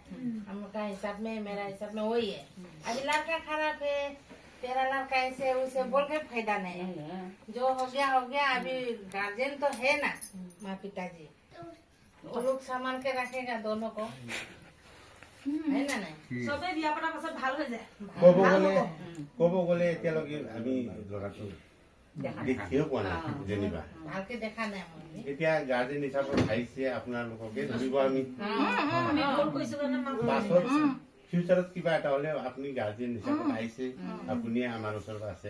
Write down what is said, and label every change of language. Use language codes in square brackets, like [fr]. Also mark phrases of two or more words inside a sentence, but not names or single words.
[hi] हमका हिसाब में, मेरा हिसाब में वही है। अभी लड़का खराब है, तेरा लड़का ऐसे उसे बोल के फायदा नहीं है। जो हो गया। अभी गार्जियन तो है ना, माँ पिताजी, वो लोग संभाल के रखेगा दोनों को, है ना नहीं। [as] सबे बिया पटा पाছত ভাল হৈ যায়। ক'ব গ'লে এতিয়ালৈকে আমি ল'ৰাটো দেখিও পোৱা নাই যেনিবা। ভালকে দেখা নাই মই। এতিয়া গাৰ্জেন হিচাপত আহিছে আপোনালোককে ধৰিব আমি। আমি ফোন কৰিছো কাৰণে মা পাছত ফিউচাৰত কিবা এটা হ'লে আপুনি গাৰ্জেন হিচাপত আহিছে, আপুনি আমাৰ ওচৰত আছে।